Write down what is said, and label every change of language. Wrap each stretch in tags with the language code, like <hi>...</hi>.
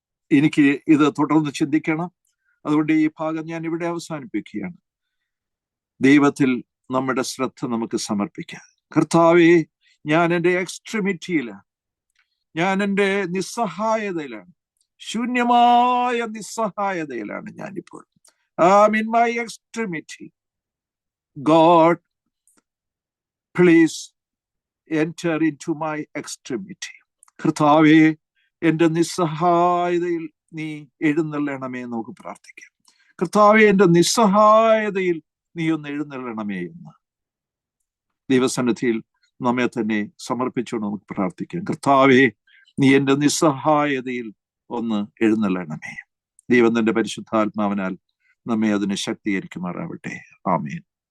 <ml>എനിക്ക് ഇത് തുടർന്ന് ചിന്തിക്കണം. അതുകൊണ്ട് ഈ ഭാഗം ഞാൻ ഇവിടെ അവസാനിപ്പിക്കുകയാണ്. ദൈവത്തിൽ നമ്മുടെ ശ്രദ്ധ നമുക്ക് സമർപ്പിക്കാം. കർത്താവേ, ഞാൻ എൻ്റെ എക്സ്ട്രിമിറ്റിയിലാണ്, ഞാൻ എൻ്റെ നിസ്സഹായതയിലാണ്, ശൂന്യമായ നിസ്സഹായതയിലാണ് ഞാനിപ്പോൾ.</ml> <en>in my extremity. God, please enter into my extremity.</en> <ml>കർത്താവേ, എൻ്റെ നിസ്സഹായതയിൽ നീ എഴുന്നള്ളണമേ എന്ന് നമുക്ക് പ്രാർത്ഥിക്കാം. കർത്താവേ, എൻ്റെ നിസ്സഹായതയിൽ നീ ഒന്ന് എഴുന്നള്ളണമേ എന്ന് ദൈവസന്നിധിയിൽ നമ്മെ തന്നെ സമർപ്പിച്ചുകൊണ്ട് നമുക്ക് പ്രാർത്ഥിക്കാം. കർത്താവേ, നീ എൻ്റെ നിസ്സഹായതയിൽ ഒന്ന് എഴുന്നള്ളണമേ. ദൈവം തന്റെ പരിശുദ്ധാത്മാവിനാൽ നമ്മെ അതിന് ശക്തീകരിക്കുമാറാവട്ടെ. ആമേൻ.</ml>